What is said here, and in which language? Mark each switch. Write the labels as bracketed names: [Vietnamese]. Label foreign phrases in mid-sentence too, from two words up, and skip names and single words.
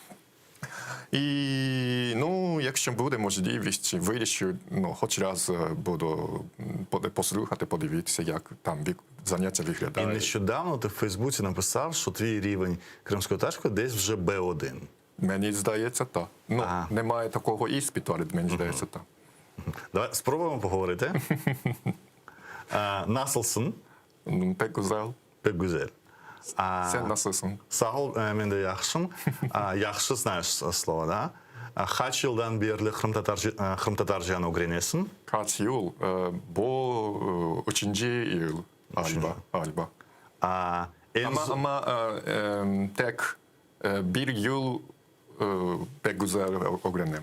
[Ukrainian] І, ну, якщо буде можливість, вирішу, хоч раз буду послухати, подивитися, як там заняття виглядає. І нещодавно ти в Фейсбуці написав, що твій рівень кримсько-татарської десь вже Б1. Мені здається, так. Ну, немає такого іспиту, але мені здається, так. Давай спробуємо поговорити. [Crimean Tatar] Nasılsın? Pek güzel. Pek güzel. Sen nasılsın? Sağ ol, ben de yaxşım. Yaxşı [Russian] знаешь слово, да? [Crimean Tatar] Kaç yıldan beri Kırım Tatarcanı öğreniyorsun? Kaç yıl? Bu 3. yıl galiba. Ama tek bir yıl pek güzel öğrendim.